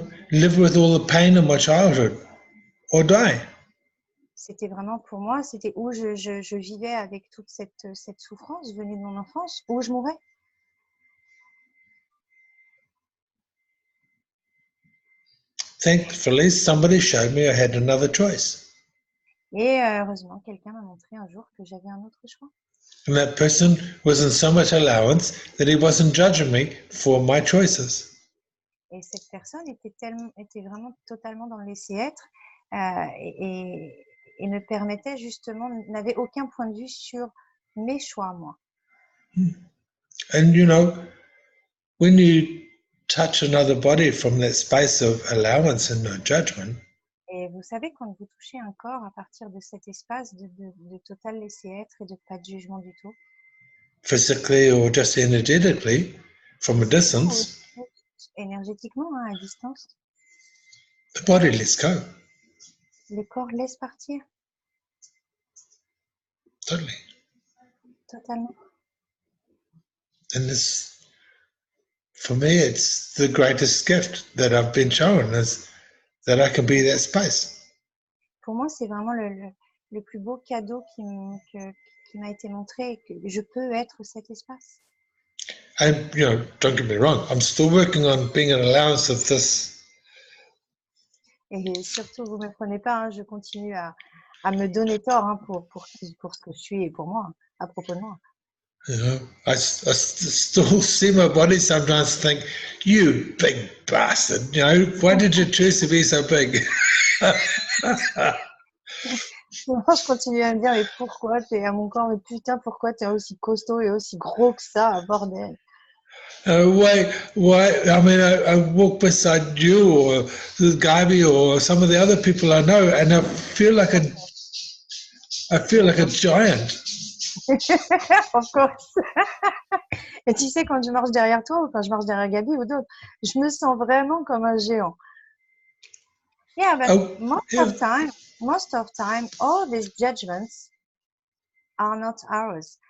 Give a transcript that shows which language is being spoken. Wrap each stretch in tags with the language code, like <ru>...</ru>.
<en>Live with all the pain of my childhood or die.</en> <fr>C'était vraiment pour moi, c'était où je vivais avec toute cette souffrance venue de mon enfance, où je mourrais.</fr> <en>Thankfully, somebody showed me I had another choice.</en> <fr>Et heureusement, quelqu'un m'a montré un jour que j'avais un autre choix.</fr> <en>And that person was in so much allowance that he wasn't judging me for my choices.</en> <fr>Et cette personne était vraiment totalement dans le laisser-être et me permettait justement, n'avait aucun point de vue sur mes choix, moi.</fr> <en>And when you touch another body from that space of allowance and no judgment,</en> <fr>et vous savez, quand vous touchez un corps à partir de cet espace de total laisser-être et de pas de jugement du tout,</fr> <en>physically or just energetically, from a distance,</en> <fr>énergétiquement, à distance,</fr> <en>the body lets go.</en> <fr>le corps laisse partir.</fr> <en>Totally.</en> <fr>Totalement.</fr> <en>And this, for me, it's the greatest gift that I've been shown is that I can be that space.</en> <fr>Pour moi, c'est vraiment le plus beau cadeau qui m'a été montré, et que je peux être cet espace.</fr> <en>And, don't get me wrong, I'm still working on being an allowance of this.</en> <fr>Et surtout, vous ne me prenez pas, hein, je continue à me donner tort hein, pour ce que je suis et pour moi, à propos de moi.</fr> <en>I still see my body sometimes think, you big bastard, why did you choose to be so big?</en> <fr>Moi, je continue à me dire, mais pourquoi t'es à mon corps, mais putain, pourquoi t'es aussi costaud et aussi gros que ça, bordel.</fr> <en>Why? I mean, I walk beside you or Gabi or some of the other people I know, and I feel like a giant. Of course.</en> <fr>Et tu sais, quand je marche derrière toi ou quand je marche derrière Gabi ou d'autres, je me sens vraiment comme un géant.</fr> <en>Yeah, but most of time, all these judgments are not ours.</en>